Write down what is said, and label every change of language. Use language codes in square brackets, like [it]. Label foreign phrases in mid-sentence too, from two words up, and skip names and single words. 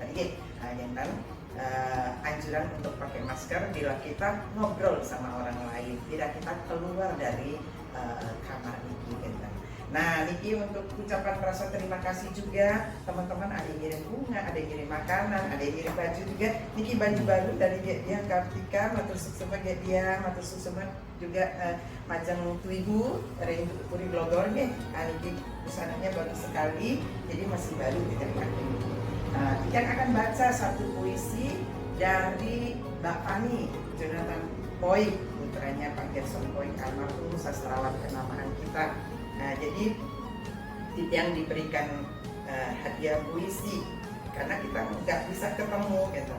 [id] Anjuran untuk pakai masker bila kita ngobrol sama orang lain, bila kita keluar dari kamar Niki. Nah, Niki untuk ucapan rasa terima kasih juga, teman-teman ada yang ngirim bunga, ada yang ngirim makanan, ada yang ngirim baju juga. Niki baju baru dari dia Kartika, [ban] matur suksema [id] dia, [ban] matur suksema [id] juga Majang Tuibu dari Puri Glogor nih. Niki busananya bagus sekali, jadi masih baru diterima. Kita akan baca satu puisi dari Mbak Fani Jonathan Poik, putranya Pak Gerson Poik almarhum sastrawan kenamaan kita. Nah, jadi yang diberikan hadiah puisi karena kita nggak bisa ketemu gitu.